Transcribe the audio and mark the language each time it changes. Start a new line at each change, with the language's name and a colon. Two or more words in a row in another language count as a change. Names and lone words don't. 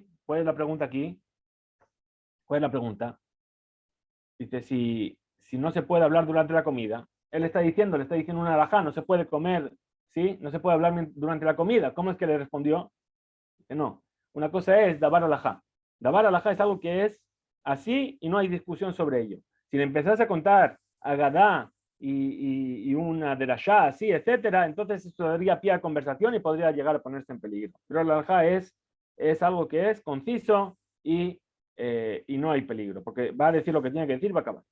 Spanish: ¿Cuál es la pregunta aquí? ¿Cuál es la pregunta? Dice, si no se puede hablar durante la comida, él le está diciendo una alajá, no se puede comer, ¿sí? No se puede hablar durante la comida. ¿Cómo es que le respondió? Dice, no. Una cosa es
Hebrew: דבר הלכה. דבר הלכה
Spanish: es algo que es así y no hay discusión sobre ello. Si le empezás a contar agadá y una derashá así, etcétera, entonces eso daría pie a conversación y podría llegar a ponerse en peligro. Pero la alajá es algo que es conciso y no hay peligro, porque va a decir lo que tiene que decir, va a acabar.